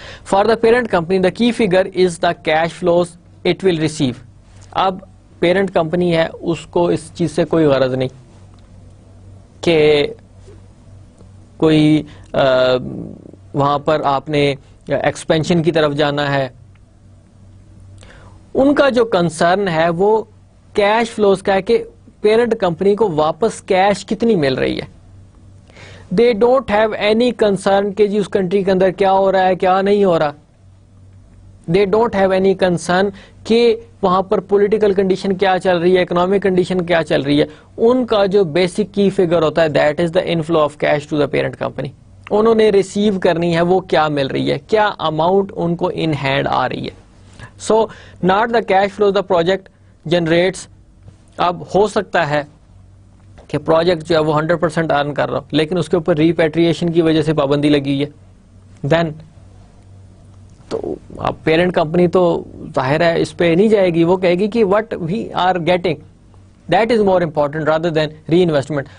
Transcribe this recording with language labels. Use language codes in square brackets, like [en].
[en] For the parent company the key figure is the cash flows it will receive. [ur] اب parent company ہے, اس کو اس چیز سے کوئی غرض نہیں کہ کوئی وہاں پر آپ نے ایکسپینشن کی طرف جانا ہے. ان کا جو کنسرن ہے وہ کیش فلوز کا ہے کہ پیرنٹ کمپنی کو واپس کیش کتنی مل رہی ہے. [en] they don't have any concern [ur] کہ جی اس کنٹری کے اندر کیا ہو رہا ہے کیا نہیں ہو رہا. [en] they don't have any concern [ur] کہ وہاں پر پولیٹیکل کنڈیشن کیا چل رہی ہے, اکنامک کنڈیشن کیا چل رہی ہے. ان کا جو بیسک کی فگر ہوتا ہے [en] That is the inflow of cash to the parent company. [ur] انہوں نے ریسیو کرنی ہے وہ کیا مل رہی ہے, کیا اماؤنٹ ان کو ان ہینڈ آ رہی ہے. [en] So not the cash flow the project generates. [ur] اب ہو سکتا ہے کہ پروجیکٹ جو ہے وہ 100% ارن کر رہا ہو لیکن اس کے اوپر ریپیٹریشن کی وجہ سے پابندی لگی ہوئی ہے, دین تو اب پیرنٹ کمپنی تو ظاہر ہے اس پہ نہیں جائے گی, وہ کہے گی کہ [en] What we are getting that is more important rather than reinvestment.